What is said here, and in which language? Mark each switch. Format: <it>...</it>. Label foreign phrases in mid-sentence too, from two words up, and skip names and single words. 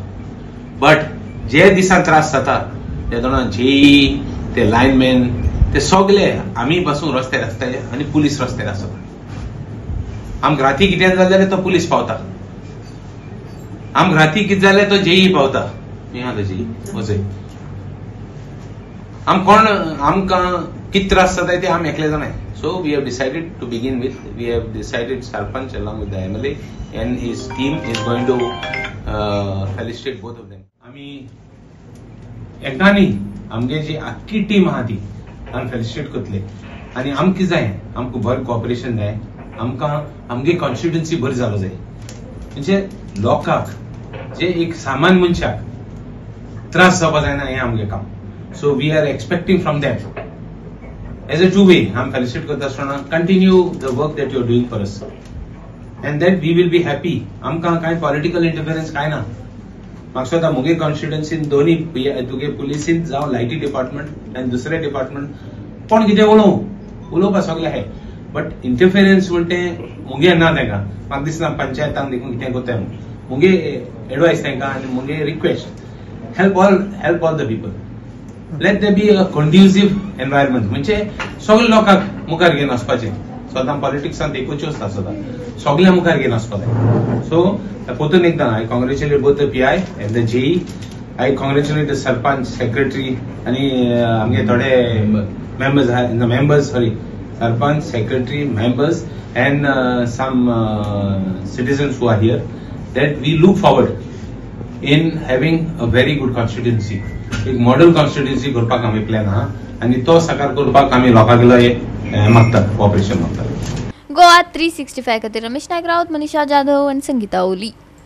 <kok>बट जे दिसा त्रास जाता ते तेन्ना जेई ते लायनमॅन ते सगळे आमी पासून रस्त्यार आसताले आनी पुलीस रस्त्यार आसता। आमकां राती कितें जाल्यार तो पुलीस पावता, आमकां राती कितें जाल्यार तो जेई पावता। तो जेई वचय आमकां कितें त्रास जाता ते आमी एकले जाणाय।</kok> <en>So we have decided to begin with, we have decided Sarpanch along with the MLA and his team is going to felicitate both of them.</en> <kok>आमी एकदांनी आमगे जी आख्खी टीम आहा ती आमी फेलिसिटेट करतले आनी आमकां जाय, आमकां बरें कॉपरेशन जाय, आमकां आमगे कॉन्स्टिट्युएन्सी बरी जालो जाय। म्हणजे लोकांक जे एक सामान्य मनशाक त्रास जावपा जायना हें आमगे काम।</kok> <en>so we are expecting from that as a two way</en> <kok>आमी फेलिसिटेट करता आसतना</kok> <en>continue the work that you are doing for us and that we will be happy.</en> <kok>आमकां कांय</kok> <en>political interference</en> <kok>कांय ना। म्हाका दिसता मुगे कॉन्स्टिट्युएन्सीन दोन्ही तुगे पुलिसीन जावं लायटी डिपार्टमेंट आनी दुसरे डिपार्टमेंट कोण कितें उलोवपा सगळे आहाय बट इंटरफेरन्स म्हणटे मुगे ना तांकां। म्हाका दिसना पंचायतान देखून कितें कोत्ताय मुगे एडवायस तांकां आनी मुगे</kok> <en>request help all the people. let there be a conducive environment</en> <kok>म्हणजे सगळे लोकांक मुखार घेवन वचपाचें। सदां पॉलिटिक्सान एकूच आसता सदां सगळ्या मुखार घेवन वचपा जाय।</kok> <en>सो</en> <kok>परतून एकदां</kok> <en>I congratulate both the PI and the JE. I congratulate the Sarpanch, Secretary</en> <kok>आणि आमगे थोडे</kok> <en>members Sarpanch, Secretary, members and some citizens who are here that we look forward in having a very good constituency.</en> <kok>एक</kok> <en>model constituency</en> <kok>करपाक आमी प्लॅन आहा आणि तो साकार करपाक आमी लोकांक मागतात कॉपरेशन मागतात। गोवा 365 खातीर रमेश नायक रावत, मनीषा जाधव आणि संगीता ओली।</kok>